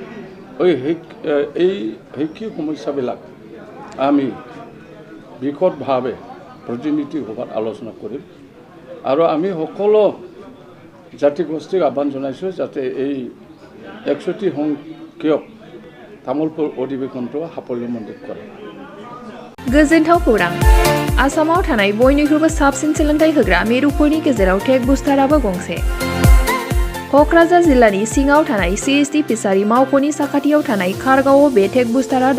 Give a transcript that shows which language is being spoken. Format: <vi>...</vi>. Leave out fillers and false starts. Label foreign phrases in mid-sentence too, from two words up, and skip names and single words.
<as>এই শৈক্ষিক সমস্যাবিলাক আমি বিশদভাৱে প্ৰতিনিধি সভাত আলোচনা কৰিম আৰু আমি সকলো জাতি গোষ্ঠীক আহ্বান জনাইছোঁ যাতে এই 61 সংখ্যক</as> <brx>तामुलपुर अधिवेशनखौ साफल्यमण्डित करे। गोजोनथाव खौरां आसामाव थानाय बयनिख्रुइबो साबसिन सोलोंथाइ होग्रा मिरुफोरनि गेजेराव</brx> <en>tech booster</en> <brx>गंसे। कक्राझार जिल्लानि सिङाव थानाय CST फिसारि मावख'नि साखाथियाव थानाय खारगावआव बे</brx> <en>tech booster</en> <brx>दङ।</brx>